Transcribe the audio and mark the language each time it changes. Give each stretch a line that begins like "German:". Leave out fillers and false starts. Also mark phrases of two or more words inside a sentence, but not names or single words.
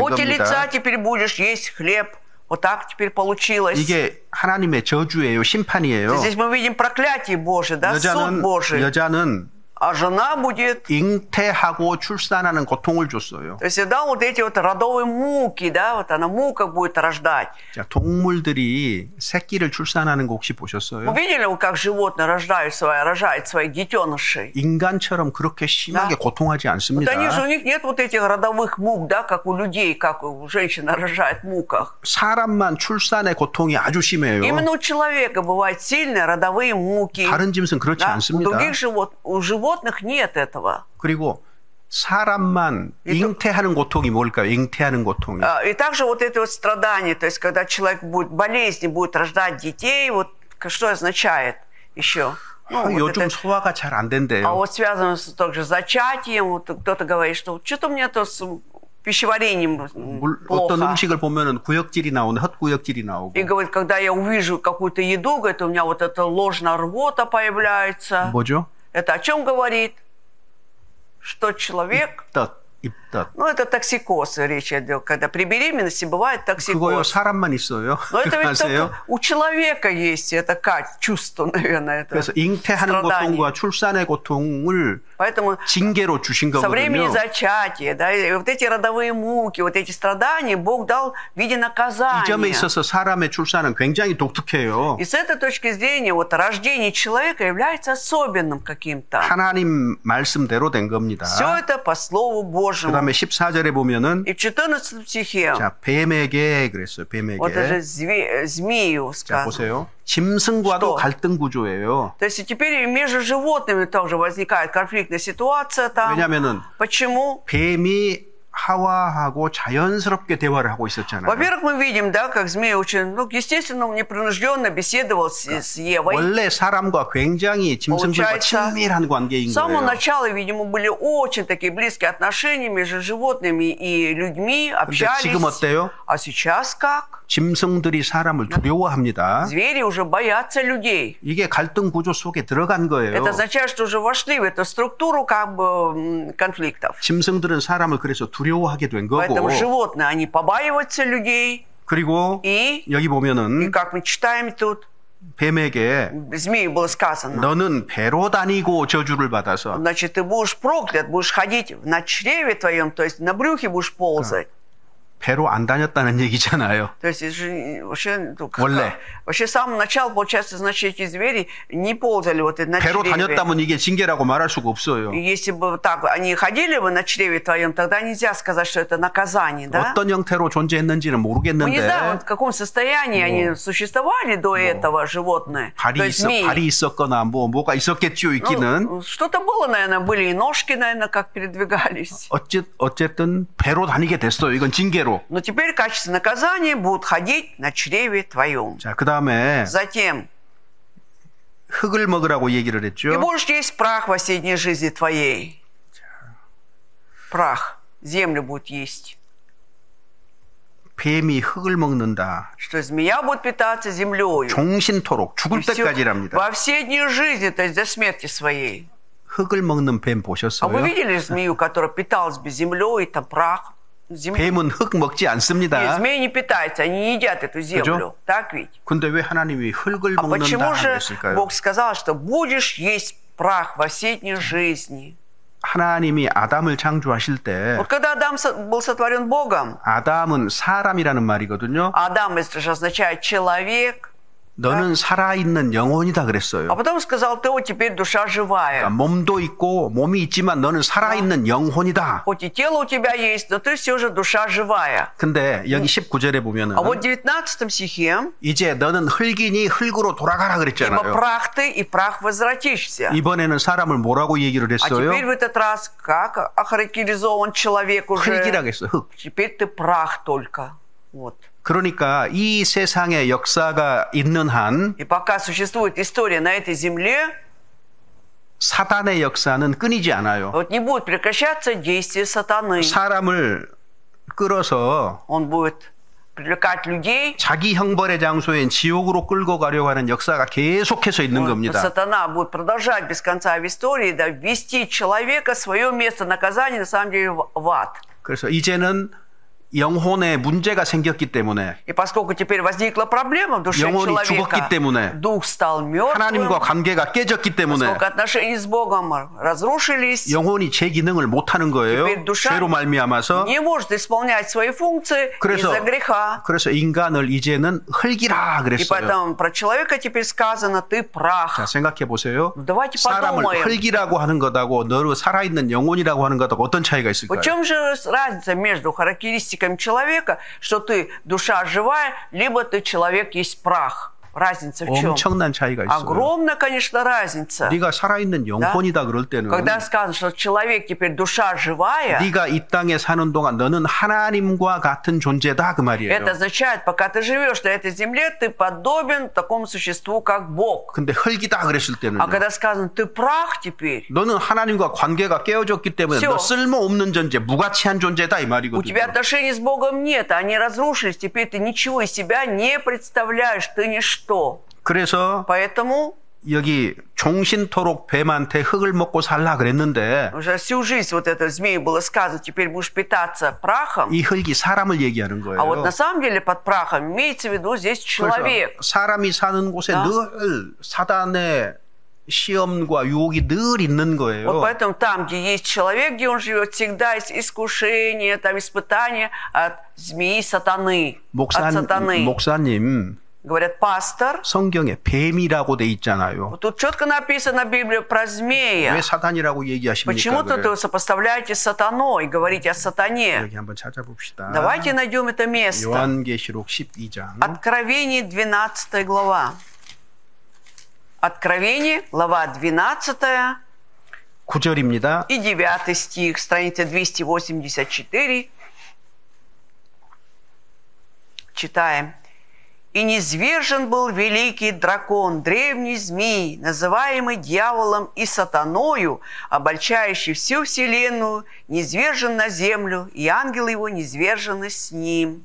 Russian: поте
Korean: 겁니다.
Russian: лица теперь будешь есть хлеб. Вот так теперь получилось.
Korean: 이게 하나님의 저주예요, 심판이에요.
Russian: Здесь мы видим проклятие Божие, да, суд Божий.
Korean: 여자는
Russian: а жена будет...
Korean: 잉태하고 출산하는 고통을 줬어요.
Russian: То есть всегда вот эти вот родовые муки, да, вот она мука будет рождать.
Korean: 자, 동물들이 새끼를 출산하는 거 혹시 보셨어요?
Russian: Увидели вы, как животные рожают своих детенышей?
Korean: 인간처럼 그렇게 심하게 고통하지
Russian: Вот
Korean: 않습니다.
Russian: они же, у них нет вот этих родовых мук, да, как у людей, как у женщин рожает в муках.
Korean: 사람만 출산의 고통이 아주 심해요.
Russian: Именно у человека бывают сильные родовые муки.
Korean: 다른 짐승 그렇지
Russian: Да? У
Korean: 않습니다.
Russian: других у животных нет этого.
Korean: 그리고 사람만 잉태하는 고통이 뭘까요? 잉태하는 고통이.
Russian: И также вот это вот страдание, то есть когда человек будет болезни, будет рождать детей, вот что означает еще? Ну, вот
Korean: 요즘
Russian: это,
Korean: 소화가 잘 안
Russian: а
Korean: 된대요.
Russian: вот связано с также зачатием, вот кто-то говорит, что что-то у меня то с пищеварением
Korean: 어떤
Russian: плохо.
Korean: 음식을 보면은 구역질이 나오는 헛구역질이 나오고.
Russian: И говорит, когда я увижу какую-то еду, говорит, у меня вот эта ложная рвота появляется.
Korean: 뭐죠?
Russian: Это о чем говорит? Что человек...
Korean: 입덧.
Russian: Ну, это токсикоз, речь идет. Когда при беременности бывает
Korean: 그거요
Russian: токсикоз.
Korean: 사람만 있어요.
Russian: Но это ведь
Korean: 아세요?
Russian: только у человека есть это чувство, наверное. Это
Korean: 그래서 잉태하는
Russian: страдание.
Korean: 고통과 출산의 고통을
Russian: Поэтому
Korean: 징계로 주신
Russian: со времени
Korean: 거거든요.
Russian: зачатия, да, и вот эти родовые муки, вот эти страдания Бог дал в виде
Korean: 이 점에
Russian: наказания.
Korean: 있어서 사람의 출산은 굉장히 독특해요.
Russian: И с этой точки зрения вот рождение человека является особенным каким-то.
Korean: 하나님 말씀대로 된 겁니다.
Russian: Все это по Слову
Korean: 그
Russian: Божьему.
Korean: 다음에 14절에 보면은
Russian: И в 14 стихе
Korean: 자 뱀에게 그랬어요.
Russian: вот даже
Korean: 뱀에게.
Russian: змею
Korean: 자
Russian: сказано.
Korean: 보세요. 짐승과도
Russian: Что?
Korean: 갈등 구조예요.
Russian: То есть и теперь между животными тоже возникает конфликтная ситуация там.
Korean: 왜냐하면은
Russian: Почему?
Korean: 뱀이 하와하고 자연스럽게 대화를 하고 있었잖아요.
Russian: Во-первых, мы видим, да, как змей очень, естественно, непринужденно беседовал с Евой.
Korean: 원래 사람과 굉장히 짐승들과
Russian: Получается,
Korean: 친밀한 관계인
Russian: С самого
Korean: 거예요.
Russian: начала, видимо, были очень такие близкие отношения между животными и людьми,
Korean: 근데
Russian: общались.
Korean: 지금 어때요?
Russian: А сейчас как?
Korean: 짐승들이 사람을 두려워합니다.
Russian: Звери уже боятся людей.
Korean: 이게 갈등 구조 속에 들어간 거예요.
Russian: Это означает, что уже вошли в эту структуру как бы конфликтов.
Korean: 짐승들은 사람을 그래서 두려워하게 된 거고.
Russian: Поэтому животные, они побаиваются людей.
Korean: 그리고
Russian: И
Korean: 여기 보면은
Russian: как мы читаем тут,
Korean: 뱀에게
Russian: змею было сказано,
Korean: 너는 배로 다니고 저주를 받아서
Russian: значит, ты будешь проклят, будешь ходить на чреве твоем, то есть на брюхе будешь ползать.
Korean: 배로 안 다녔다는 얘기잖아요.
Russian: То есть вообще,
Korean: 원래.
Russian: вообще с самого начала, получается, значит, эти звери не ползали вот на
Korean: 배로
Russian: чреве.
Korean: 다녔다면 이게 징계라고 말할 수가 없어요.
Russian: И если бы так они ходили бы на чреве твоем, тогда нельзя сказать, что это наказание, да?
Korean: 어떤 형태로 존재했는지는
Russian: Мы не знаем,
Korean: 모르겠는데
Russian: в каком состоянии они существовали до этого животные. То есть змеи.
Korean: 발이 있었거나 뭐가 있었겠죠 있기는.
Russian: Ну, что-то было, наверное, были и ножки, наверное, как передвигались.
Korean: 어쨌든 배로 다니게 됐어요. 이건 징계로.
Russian: Но теперь в качестве наказания будут ходить на чреве твоем.
Korean: 자, 그다음에
Russian: Затем,
Korean: 흙을 먹으라고 얘기를
Russian: и
Korean: 했죠.
Russian: будешь есть прах во всей дни жизни твоей. Прах. Землю будет есть.
Korean: 뱀이 흙을 먹는다.
Russian: Что змея будет питаться землею.
Korean: 종신토록 죽을
Russian: И всё-
Korean: 때까지랍니다.
Russian: во все дни жизни, то есть до смерти своей.
Korean: 흙을 먹는 뱀
Russian: А вы
Korean: 보셨어요?
Russian: видели змею, которая питалась бы землей, там прах? Землей.
Korean: 뱀은 흙 먹지
Russian: Нет,
Korean: 않습니다.
Russian: змеи не питаются, они не едят эту землю. Так ведь?
Korean: 근데 왜 하나님이 흙을
Russian: А почему
Korean: 먹는다
Russian: же
Korean: 그랬을까요?
Russian: Бог сказал, что будешь есть прах во все дни жизни?
Korean: 하나님이 아담을 창조하실 때
Russian: Вот когда Адам был сотворен Богом,
Korean: 아담은 사람이라는 말이거든요.
Russian: Адам, это же означает человек,
Korean: 너는 살아있는 영혼이다
Russian: а
Korean: 그랬어요.
Russian: потом сказал, ты вот теперь душа живая.
Korean: 그러니까 몸도 있고 몸이 있지만 너는 살아있는 영혼이다.
Russian: Хоть и тело у тебя есть, но ты все же душа живая.
Korean: 근데 여기 19절에 보면은
Russian: А вот в 19 стихе,
Korean: 이제 너는 흙이니 흙으로 돌아가라
Russian: ибо
Korean: 그랬잖아요.
Russian: прах ты и прах возвратишься.
Korean: 이번에는 사람을 뭐라고 얘기를
Russian: А
Korean: 했어요?
Russian: теперь в этот раз как охарактеризован человек уже?
Korean: 흙이라고 했어요. 흙.
Russian: Теперь ты прах только. Вот.
Korean: 그러니까 이 세상의 역사가 있는 한
Russian: И пока существует история на этой земле,
Korean: 사단의 역사는 끊이지 않아요.
Russian: вот не будет прекращаться действие сатаны.
Korean: 사람을 끌어서
Russian: Он будет привлекать людей.
Korean: 자기 형벌의 장소인 지옥으로 끌고 가려고 하는 역사가 계속해서 있는 겁니다.
Russian: Сатана будет продолжать без конца в истории, да, ввести человека в свое место наказания, на самом деле, в ад.
Korean: 그래서 이제는 영혼에 문제가 생겼기 때문에
Russian: И поскольку теперь возникла проблема в душе
Korean: 영혼이
Russian: человека,
Korean: 죽었기 때문에
Russian: дух стал мертвым,
Korean: 하나님과 관계가 깨졌기 때문에
Russian: поскольку отношения с Богом разрушились,
Korean: 영혼이 제 기능을 못하는 거예요.
Russian: теперь душа
Korean: 죄로 말미암아서.
Russian: не может исполнять свои функции
Korean: 그래서,
Russian: из-за греха.
Korean: 그래서 인간을 이제는 흙이라
Russian: И
Korean: 그랬어요.
Russian: поэтому про человека теперь сказано, ты прах.
Korean: 자, 생각해 보세요.
Russian: Давайте
Korean: 사람을
Russian: подумаем.
Korean: 흙이라고 하는 것하고 너로 살아있는 영혼이라고 하는 것하고 어떤 차이가 있을까요?
Russian: В чем же разница между характеристиками человека, что ты душа живая, либо ты человек есть прах? Разница в чем?
Korean: 엄청난 차이가 있어요.
Russian: Огромная, конечно, разница.
Korean: 네가 살아있는 영혼이다 그럴 때는
Russian: Когда сказано, что человек теперь душа живая,
Korean: 네가 이 땅에 사는 동안 너는 하나님과 같은 존재다 그 말이에요.
Russian: это означает, пока ты живешь на этой земле, ты подобен такому существу, как Бог.
Korean: 근데 흙이다 그랬을 때는
Russian: А когда сказано, ты прах теперь,
Korean: 너는 하나님과 관계가 깨어졌기 때문에
Russian: всё.
Korean: 너 쓸모없는 존재, 무가치한 존재다 이
Russian: у
Korean: 말이거든요.
Russian: тебя отношений с Богом нет, они разрушились, теперь ты ничего из себя не представляешь, ты ничто.
Korean: 그래서
Russian: Поэтому
Korean: 여기 종신토록 뱀한테 흙을 먹고 살라 그랬는데
Russian: уже всю жизнь вот это змею было сказано, теперь будешь питаться прахом.
Korean: 이 흙이 사람을 얘기하는
Russian: А вот
Korean: 거예요.
Russian: на самом деле под прахом имеется в виду здесь
Korean: 그래서
Russian: человек.
Korean: 사람이 사는 곳에
Russian: Да.
Korean: 늘 사단의 시험과 유혹이 늘 있는
Russian: Вот
Korean: 거예요.
Russian: поэтому там, где есть человек, где он живет, всегда есть искушение, там испытания от змеи сатаны. От сатаны.
Korean: 목사님,
Russian: Говорят, пастор,
Korean: 성경에 뱀이라고 돼 있잖아요.
Russian: вот тут четко написано в Библии про змея.
Korean: 왜 사단이라고 얘기하십니까?
Russian: Почему-то
Korean: 그래요.
Russian: вы сопоставляете с сатаной, говорите о сатане.
Korean: 여기 한번 찾아봅시다.
Russian: Давайте найдем это место.
Korean: 요한계시록 12장.
Russian: Откровение, 12 глава. Откровение, глава 12
Korean: 9절입니다.
Russian: и 9 стих, страница 284. Читаем. «И низвержен был великий дракон, древний змей, называемый дьяволом и сатаною, обольщающий всю вселенную, низвержен на землю, и ангелы его низвержены с ним».